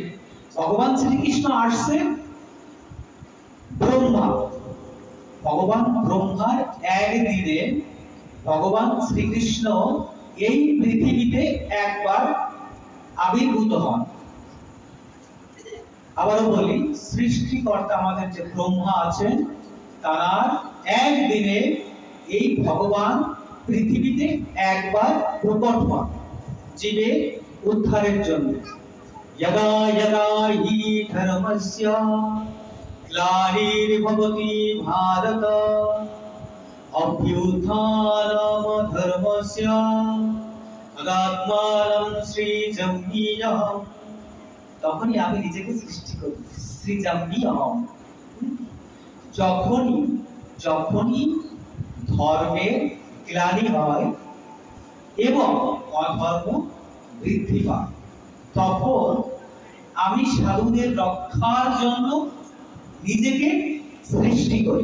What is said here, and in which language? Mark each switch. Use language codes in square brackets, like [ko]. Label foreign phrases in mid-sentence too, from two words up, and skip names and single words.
[bn] ভগবান শ্রীকৃষ্ণ আসছে ব্রহ্মা, ভগবান ব্রহ্মার একদিনে ভগবান শ্রীকৃষ্ণ এই পৃথিবীতে একবার আবির্ভূত হন। আবারও বলি, সৃষ্টিকর্তা আমাদের যে ব্রহ্মা আছেন, তার একদিনে এই ভগবান পৃথিবীতে একবার প্রকট হন জীবের উদ্ধারের জন্য। [sa] यदा यदा हि धर्मस्य ग्लानिर्भवति भारत अभ्युत्थानं धर्मस्य तदात्मानं सृजाम्यहम्। [bn] তখনই আমি নিজেকে সৃষ্টি করি, সৃজাম্যহম। যখনই ধর্মের গ্লানি হয় এবং অধর্ম বৃদ্ধি পায়, তখন আমি সাধুদের রক্ষার জন্য নিজেকে সৃষ্টি করি।